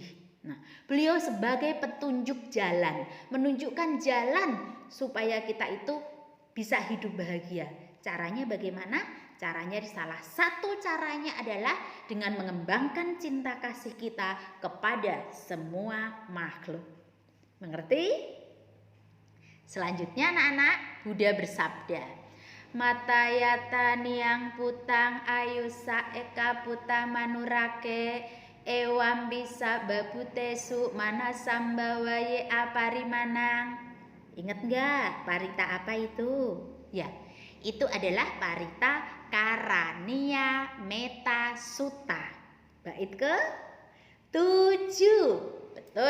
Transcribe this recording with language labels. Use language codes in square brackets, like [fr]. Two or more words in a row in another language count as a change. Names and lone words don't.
[id] Nah, beliau sebagai petunjuk jalan, menunjukkan jalan supaya kita itu bisa hidup bahagia. Caranya bagaimana? Caranya salah satu caranya adalah dengan mengembangkan cinta kasih kita kepada semua makhluk. Mengerti? Selanjutnya anak-anak, Buddha bersabda, [pi] Matayata niang putang ayusa eka puta manurake ewam bisa babutesu mana sambawaye aparimanang. [id] Ingat enggak parita apa itu? Ya, itu adalah parita Karania Meta Sutta. Bait ke-7. Betul.